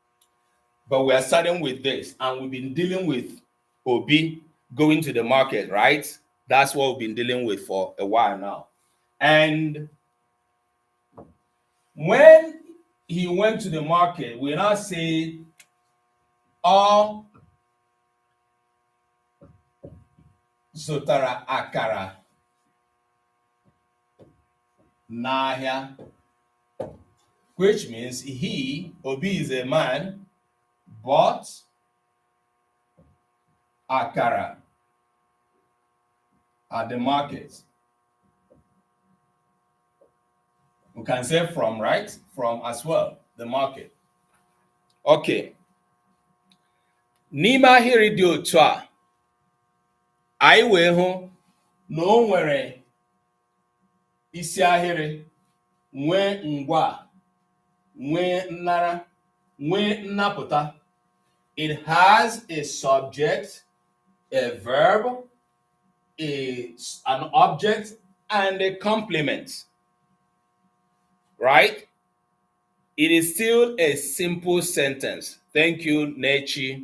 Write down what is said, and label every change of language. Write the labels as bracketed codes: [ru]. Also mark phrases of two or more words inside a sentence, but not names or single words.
[en] Okay? But we are starting with this, and we've been dealing with Obi going to the market, right? That's what we've been dealing with for a while now. And when he went to the market, we now say, [ig] "Ọ zụtara akara n'ahịa," [en] which means he, Obi is a man, bought akara at the market. We can say from, right? From as well, the market. Okay. [ig] N'ime ahịrị dị otu a, anyị wee hụ na o nwere isi ahịrị, nwee ngwa, nwee nnara, nwee nnapụta. [en] It has a subject, a verb, an object, and a complement. Right? It is still a simple sentence. Thank you, Nechi.